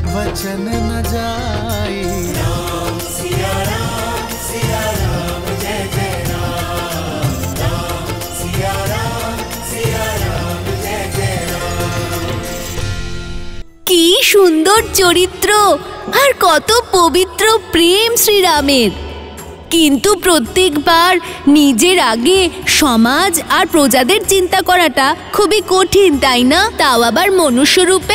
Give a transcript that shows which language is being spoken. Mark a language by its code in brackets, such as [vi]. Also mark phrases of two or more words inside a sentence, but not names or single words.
[hi] चन न जाई। राम सिया राम जय जय राम, राम सिया राम जय जय राम। [bn] কি সুন্দর চরিত্র আর কত পবিত্র প্রেম শ্রীরামের, কিন্তু প্রত্যেকবার নিজের আগে সমাজ আর প্রজাদের চিন্তা করাটা খুবই কঠিন, তাই না? তাও আবার মনুষ্য রূপে।